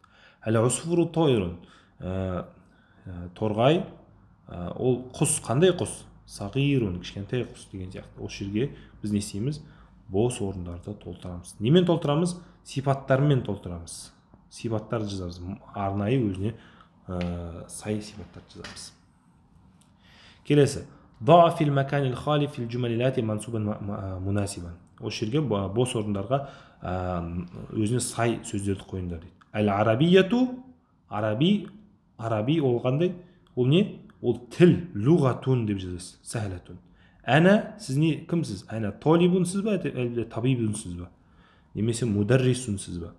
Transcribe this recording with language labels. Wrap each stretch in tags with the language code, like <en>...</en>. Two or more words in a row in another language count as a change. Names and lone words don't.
<ar>العصفور طائر.</ar> <kk>Торғай ол құс. Қандай құс? Сағирун, кішкентай құс деген сияқты. Осы жерге біз не істейміз? Бос орындарды толтырамыз. Немен толтырамыз? Сипаттармен толтырамыз. Сипаттарды жазамыз. Арнайы өзіне сай сипаттарды жазамыз. Келесі.</kk> <ar>ضع في المكان الخالي في الجمل التي منصوبا مناسبا.</ar> <kk>Осы жерге бос орындарға өзіне сай сөздерді қойыңдар дейді.</kk> <ar>العربية عربي</ar> <kk>ол қандай? Ол не? Ол тіл, луғатун деп жазасыз, сәхләтун. Әна, сіз не, кімсіз? Әна толибунсыз ба, әлде табибунсыз ба? Немесе мударрисунсыз ба?</kk>